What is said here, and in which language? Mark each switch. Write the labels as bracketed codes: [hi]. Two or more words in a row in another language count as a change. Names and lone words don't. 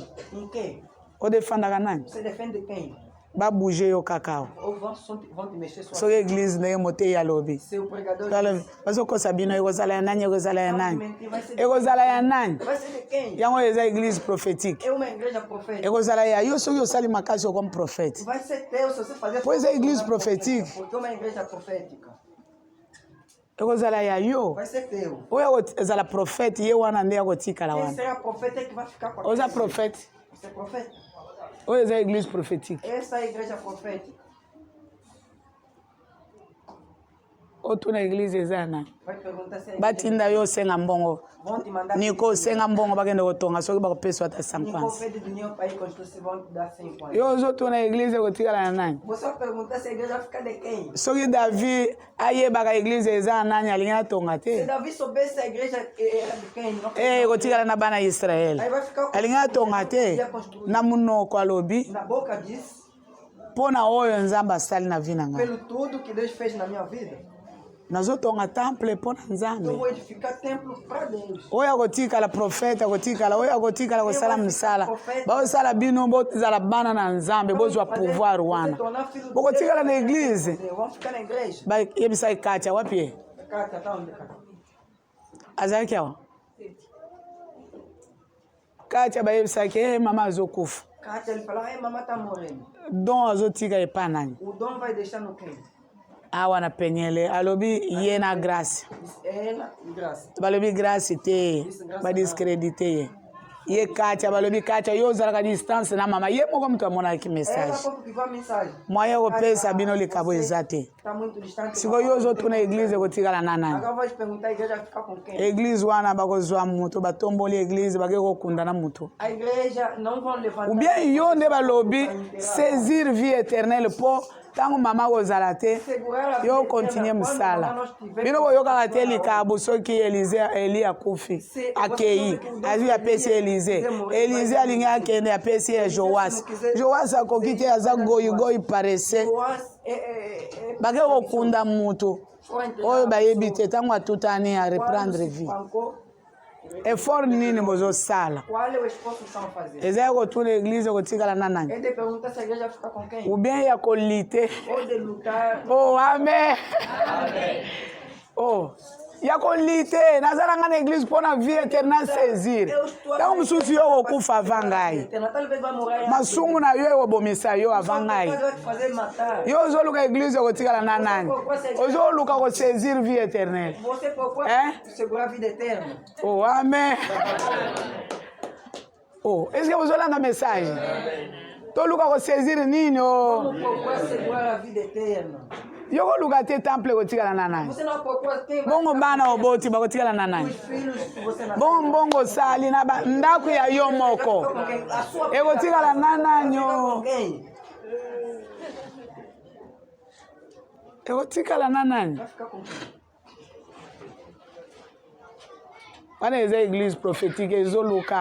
[pt] Em quê? [ln] odefandaka nani [pt] Você defende quem? [ln] babouge yo kaka [pt] Ou vão te mexer sua [ln] soki église ndenge motei alobi [pt] Seu pregador [ln] alobi bazokosa bino ekozala ya nani ekozala ya [pt] vai te [ln] nani [pt] mentir, vai ser de [ln] ekozala ya nani [pt] Vai ser de quem? [ln] yango eza [fr] église prophétique [pt] É uma igreja profética. [ln] ekozala ya yo soki osali makasi yo [fr] comme prophète [pt] Vai ser teu se você fazer. Pois é, igreja profética. Porque é uma igreja profética. [ln] ekozala ya yo [pt] Vai ser teu. [ln] oyo ezala prophète ye wana nde akotikala [pt] Quem [ln] wana [pt] será profeta é que vai ficar com a [ln] oza [pt] pessoa. [ln] prophète [pt] Você é profeta. [ln] oyo eza [fr] église prophétique [pt] Essa é a igreja profética. [ln] otuna église eza nani [pt] Vai perguntar se é igreja. [ln] batinda yo osenga mbongo [pt] Vão te mandar. [ln] niko osenga mbongo bakende kotonga soki bakopesa ata [pt] Nico 50 pede dinheiro para ir construir, se vão te dar 5 [ln] yo ozotuna église ekotikala na nani [pt] Você vai perguntar se a igreja vai ficar de quem? [ln] soki david ayebaka église eza nani alingi atonga [pt] Se [ln] te [pt] Davi soubesse a igreja era de quem? Não [ln] ekotikala na bana ya israele [pt] Aí vai ficar [ln] alingi atonga te na munoko alobi [pt] na boca disso, [ln] mpo na oyo nzambe asali na vi na ngai [pt] pelo tudo que Deus fez na minha vida. [ln] nazotonga temple mpo na [pt] Eu [ln] nzambe [pt] vou edificar templo para Deus. [ln] oyo akotikala profete akotikala oyo akotikala kosala misala baosala bino bozala bana na nzambe bozwa pouvoir wana bokotikala na église [pt] Vamos ficar na igreja. [ln] bayebisaki katia wapi ye [pt] Cá, tá onde? Cá. [ln] azalaki awa katia bayebisaki mama azokufa [pt] Cátia, ele falou, ai, mamãe tá morrendo. [ln] don azotika epa nani [pt] O dom vai deixar no quem? [ln] awa na penyele alobi ye na grâce [pt] Ela e graça. [ln] balobi grâce te ye badiscrédite ye ye katia balobi katia yo ozalaka distance na mama ye moko moto amonaki [pt] Ela message pouco que vai a mensagem. [ln] moye kopesa bino likabo eza te [pt] Tá muito distante. [ln] sikoyo yo ozotuna église ekotikala na nani [pt] Agora vai te perguntar a igreja vai ficar com quem? [ln] église wana bakozwa moto batomboli église bake kokunda na moto [pt] A igreja não vão levantar. [fr] ou [ln] bien yo nde balobi [fr] saisir vie éternelle [ln] mpo ntango mama kozala te yo continue mosala bino boyokaka te likabo soki eli akufi akei azwi apesi elize alingi akende apesi ye joas akoki te aza goyigoyi parese bake kokunda moto oyo bayebi te ntango atutani areprendre [fr] vie effort [ln] nini bozosala [pt] Qual é o esforço que estão fazendo? [ln] eza ya kotuna église kotikala na nani [pt] É de perguntar se a igreja vai ficar com quem? [fr] ou [ln] bien ya kolite [pt] Ou de lutar. [ln] oh amen oh ya kolite nazalanga na église mpo na [fr] vie éternel saisir [ln] ntango mosusu yo kokufa ava ngai [pt] Talvez vai morrer. [ln] masungu na yo ekobomisa yo ava ngai [pt] Vai te fazer matar. [ln] yo ozoluka église kotikala na nani ozoluka kosaisir [fr] vie éternelle [pt] Você procura segurar a vida eterna. [ln] oh amen oh [fr] est ce que [ln] bozolanda message toluka kosaisir nini o [pt] Como procurar segurar a vida eterna? [ln] Yoko luka te temple kotikala na nani? [pt] Você não procura quem vai [ln] Bongo bana oboti bakotikala na [pt] os [ln] nani? [pt] filhos que você nasceu. [ln] Bongo sali na ndako ya yo moko. [pt] A sua [ln] Ekotikala na nani [pt] com [ln] yo? [pt] quem? [ln] Ekotikala na nani? [pt] Vai ficar com quem? [ln] Wana eza [fr] église prophétique [ln] ezoluka.